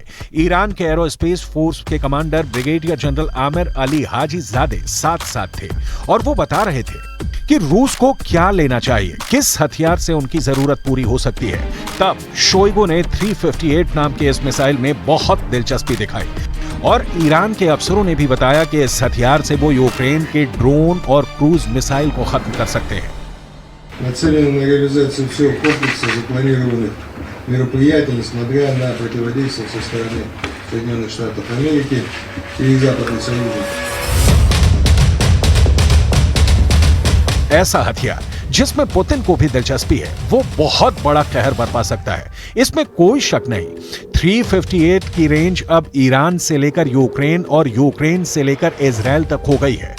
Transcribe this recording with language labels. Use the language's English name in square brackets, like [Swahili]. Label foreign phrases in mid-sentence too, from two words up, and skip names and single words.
[Hindi] ईरान के एरोस्पेस फोर्स के कमांडर ब्रिगेडियर जनरल आमिर अली हाजी जादे साथ थे और वो बता रहे थे कि रूस को क्या लेना चाहिए, किस हथियार से उनकी जरूरत पूरी हो सकती है। तब शोइगु ने 358 नाम के इस मिसाइल में बहुत दिलचस्पी दिखाई और ईरान के अफसरों ने भी बताया कि इस हथियार से वो यूक्रेन के ड्रोन और [English] cruise missile [Hindi] को खत्म कर सकते हैं। [Russian] Нацелены на реализацию всего комплекса запланированных мероприятий, несмотря на противодействие со стороны Соединенных Штатов Америки и Западного Союза. [Hindi] ऐसा हथियार जिसमें पुतिन को भी दिलचस्पी है, वो बहुत बड़ा कहर बरपा सकता है, इसमें कोई शक नहीं। 358 की रेंज अब ईरान से लेकर यूक्रेन और यूक्रेन से लेकर इजराइल तक हो गई है।